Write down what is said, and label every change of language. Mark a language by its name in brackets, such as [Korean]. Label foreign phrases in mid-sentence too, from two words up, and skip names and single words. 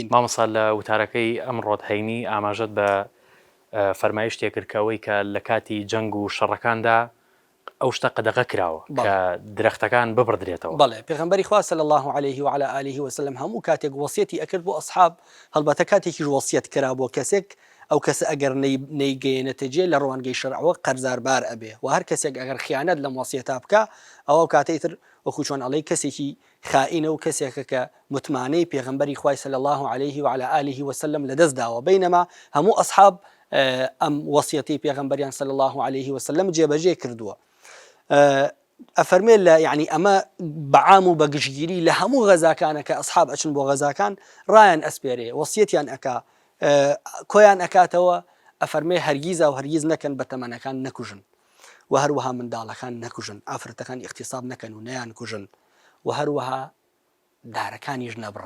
[Central Kurdish] مامۆستا لە وتارەکەی ئەمڕۆت هەینی ئاماژەت بە فەرمایش تێکردکەوەی کە لە کاتی جەنگ و شەڕەکاندا ئەو شتە قەدەغە کراوە کە درەختەکان ببڕدرێتەوە بەڵێ پێغەمبەری خوا [Arabic] صلی الله عليه وعلى آله وسلم [Central Kurdish] هەموو کاتێک وەسیەتی ئەکرد بۆ ئەصحاب هەڵبەتە کاتێکیش وەسیەت کرا بۆ کەسێک ئەو کەسە ئەگەر نەیگەیەنێتە جێ لە ڕوانگەی شەرعەوە قەرزاربار ئەبێ و هەر کەسێک ئەگەر خیانەت لەم وەسیەتا بکە ئەو کاتەیتر وەکو چۆن ئەڵێ کەسێکی خائینە و کەسێکە کە متمانەی پێغەمبەری خوای [Arabic] صلی الله عليه وعلى آله وسلم [Central Kurdish] لەدەست داوە بەینەما هەموو ئەصحاب ئەم وەسیەتی پێغەمبەریان [Arabic] صلی الله عليه وسلم [Central Kurdish] جێبەجێ کردووە ئەفەرمێ لە یعنی ئەمە بەعام و بەگشتگیری لە هەموو غەزاکانە کە ئەصحاب ئەچن بۆ غەزاکان ڕایان ئەسپێرێ وەسیەتیان ئەکا کۆیان ئەکاتەوە ئەفەرمێ هەرگیز و هەرگیز نەکەن بە تەمەنەکان نەکوژن و هەروەها منداڵەکان نەکوژن ئافرەتەکان ئیغتیساب نەکەن و نەیان کوژن و هەروەها دارەکانیش نەبڕن.